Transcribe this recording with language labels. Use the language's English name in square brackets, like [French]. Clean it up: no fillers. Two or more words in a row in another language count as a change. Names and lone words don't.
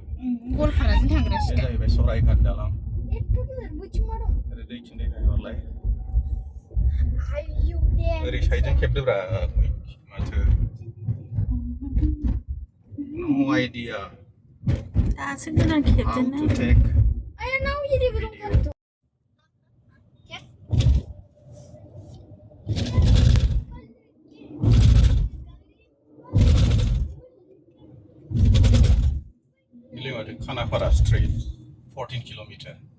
[Bodo] गवालपाराजों थांग्रा बे जाहैबाय सरायघाट दालां ओरै दैथिं थांहरलाय ओरै साइडजों खेबदोब्रा माथो [English] no idea [Bodo] दासो गोदान खेबदों [English] how to take खानापारा straight 14 kilometer